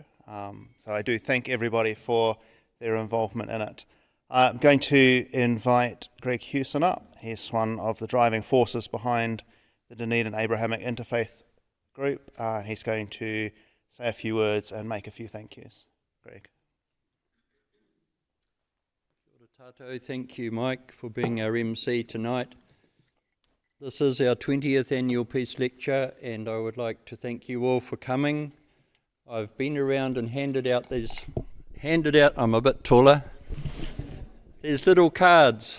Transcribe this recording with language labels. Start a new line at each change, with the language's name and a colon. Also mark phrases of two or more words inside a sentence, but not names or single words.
English: So I do thank everybody for their involvement in it. I'm going to invite Greg Hewson up. He's one of the driving forces behind the Dunedin Abrahamic Interfaith group. He's going to say a few words and make a few thank yous. Greg.
Māori: Kia ora tātou.
English: Thank you, Mike, for being our MC tonight. This is our 20th annual Peace Lecture, and I would like to thank you all for coming. I've been around and handed out, I'm a bit taller, these little cards.